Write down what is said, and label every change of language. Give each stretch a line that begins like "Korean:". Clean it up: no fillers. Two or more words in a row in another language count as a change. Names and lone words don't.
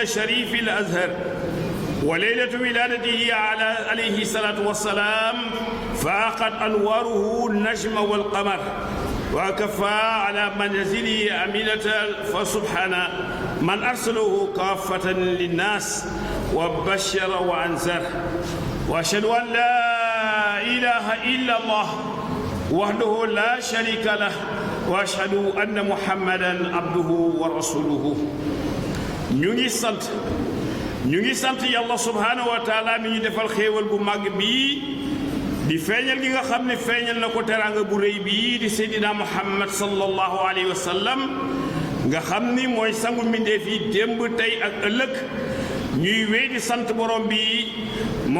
Arabic: الشريف الأزهر وليلة ولادته عليه الصلاة والسلام فاقت أنواره النجم والقمر وكفى على منزله أمينة فسبحان من أرسله كافة للناس وبشر وأنذر وأشهد أن لا إله إلا الله وحده لا شريك له وأشهد أن محمدا عبده ورسوله.
Wolof: ñu ngi sant yàlla
Arabic: سبحانه وتعالى
Wolof: mi ñu defal xéewal bu màgg bii di feeñal gi nga xam ne feeñal na ko teraanga bu rëy bii di seydina muhammad
Arabic: صلى الله عليه وسلم
Wolof: nga xam ni mooy sangu mbindeef yi démb tey ak ëllëg ñuy wéy di sant borom bi moom